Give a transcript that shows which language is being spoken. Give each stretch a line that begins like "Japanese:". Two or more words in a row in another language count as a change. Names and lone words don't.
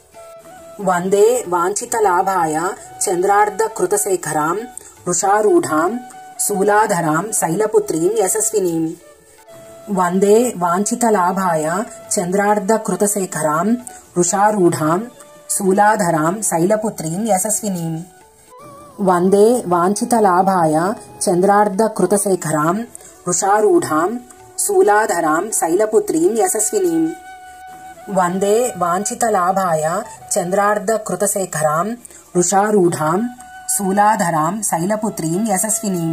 Sanskrit: वन्दे वाञ्छितलाभाय चन्द्रार्धकृतशेखरां वृषारूढां शूलाधरां शैलपुत्रीं यशस्विनीम्। वन्दे वाञ्छितलाभाय चन्द्रार्धकृतशेखरां वृषारूढां शूलाधरां शैलपुत्रीं यशस्विनीम्। వందే వాంఛితలాభాయ చంద్రార్ధకృతశేఖరాం వృషారూఢాం శూలాధరాం శైలపుత్రీం యశస్వినీం. వందే వాంఛితలాభాయ చంద్రార్ధకృతశేఖరాం వృషారూఢాం శూలాధరాం శైలపుత్రీం యశస్వినీం.